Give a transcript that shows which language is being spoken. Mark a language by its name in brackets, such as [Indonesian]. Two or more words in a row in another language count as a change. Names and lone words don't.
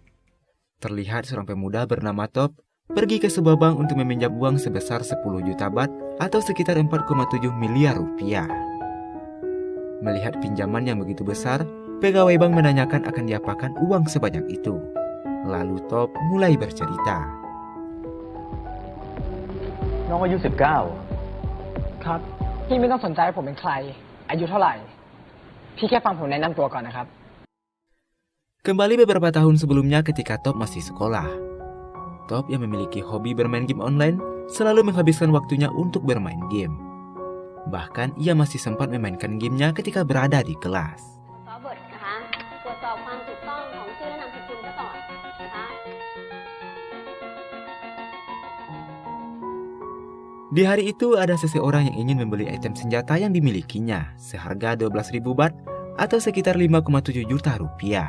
[Indonesian] Terlihat seorang pemuda bernama Top pergi ke sebuah bank untuk meminjam uang sebesar 10 juta baht atau sekitar 4,7 miliar rupiah. Melihat pinjaman yang begitu besar, pegawai bank menanyakan akan diapakan uang sebanyak itu. Lalu Top mulai bercerita. [Thai] น้องอายุ19ครับพี่ไม่ต้องสนใจว่าผมเป็นใครอายุเท่าไหร่พี่แค่ฟังผมแนะนำตัวก่อนนะครับ [Indonesian] Kembali beberapa tahun sebelumnya ketika Top masih sekolah. Top yang memiliki hobi bermain game online selalu menghabiskan waktunya untuk bermain game. Bahkan ia masih sempat memainkan gamenya ketika berada di kelas. Di hari itu ada seseorang yang ingin membeli item senjata yang dimilikinya seharga 12.000 baht atau sekitar 5,7 juta rupiah.